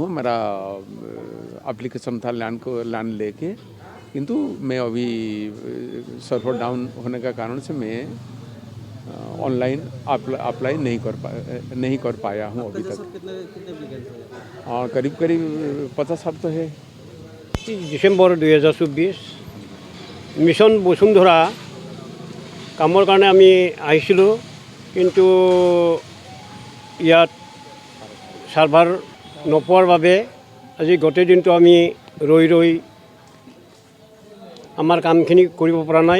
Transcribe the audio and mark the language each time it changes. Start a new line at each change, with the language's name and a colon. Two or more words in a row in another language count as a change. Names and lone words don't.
Hindi: मेरा एप्लीकेशन था लैंड लेके, किंतु मैं अभी
English: server down
Hindi: होने का कारण से मैं
English: online apply
Hindi: नहीं कर पाया हूँ अभी तक। कितने एप्लीकेंट करीब 50 तो है।
Assamese: ডিসেম্বৰ 2024 মিছন বসুন্ধৰা কামৰ কাৰণে আমি আহিছিলোঁ, কিন্তু ইয়াত ছাৰ্ভাৰ নোপোৱাৰ বাবে আজি গোটেই দিনটো আমি ৰৈ আমাৰ কামখিনি কৰিব পৰা নাই।